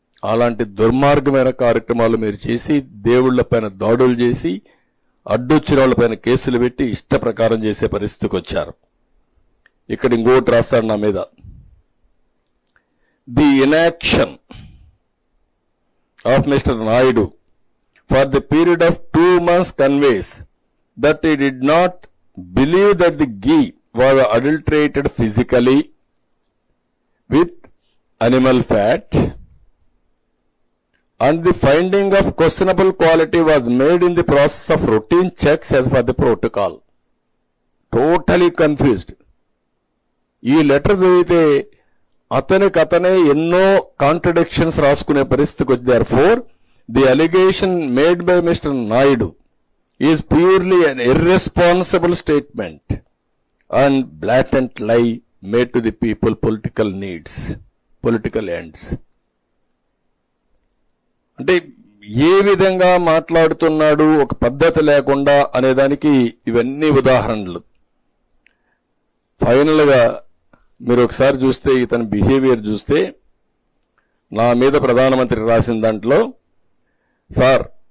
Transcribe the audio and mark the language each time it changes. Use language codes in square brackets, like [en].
[te] అలాంటి దుర్మార్గమైన కార్యక్రమాలు మీరు చేసి, దేవుళ్లపైన దాడులు చేసి, అడ్డొచ్చిన వాళ్ళపైన కేసులు పెట్టి ఇష్ట ప్రకారం చేసే పరిస్థితికి వచ్చారు. ఇక్కడ ఇంకోటి రాస్తాడు నా మీద, [en] the inaction of Mr. Naidu for the period of 2 months conveys that he did not believe that the ghee was adulterated physically with animal fat, and the finding of questionable quality was made in the process of routine checks as per the protocol. Totally confused. [te] ఈ letter చదివితే అతనే ఎన్నో contradictions రాసుకునే పరిస్థితికి వచ్చి, [en] therefore the allegation made by Mr. Naidu is purely an irresponsible statement and blatant lie made to the people political needs, political ends. [te] అంటే ఏ విధంగా మాట్లాడుతున్నాడు ఒక పద్ధతి లేకుండా అనేదానికి ఇవన్నీ ఉదాహరణలు. ఫైనల్ గా మీరు ఒకసారి చూస్తే ఇతని బిహేవియర్ చూస్తే, నా మీద ప్రధానమంత్రి రాసిన దాంట్లో, సార్